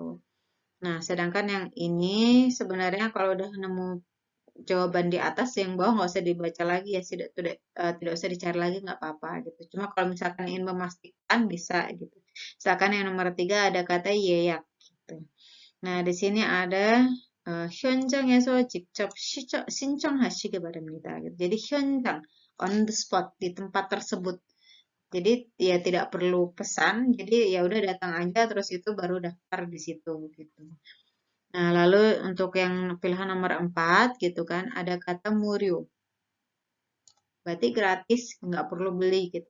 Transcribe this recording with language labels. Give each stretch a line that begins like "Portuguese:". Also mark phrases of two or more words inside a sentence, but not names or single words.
Indonesian: Nah, sedangkan yang ini sebenarnya kalau udah nemu jawaban di atas yang bawah nggak usah dibaca lagi ya tidak usah dicari lagi nggak apa-apa gitu cuma kalau misalkan ingin memastikan bisa gitu misalkan yang nomor 3 ada kata yeyak gitu. Nah di sini ada
Korean: 현장에서 직접 신청하시기 바랍니다
Indonesian: gitu. Jadi 현장
English: on the spot
Indonesian: di tempat tersebut jadi ya tidak perlu pesan jadi ya udah datang aja terus itu baru daftar di situ gitu. Nah, lalu untuk yang pilihan nomor 4 gitu kan, ada kata murio. Berarti gratis, nggak perlu beli gitu.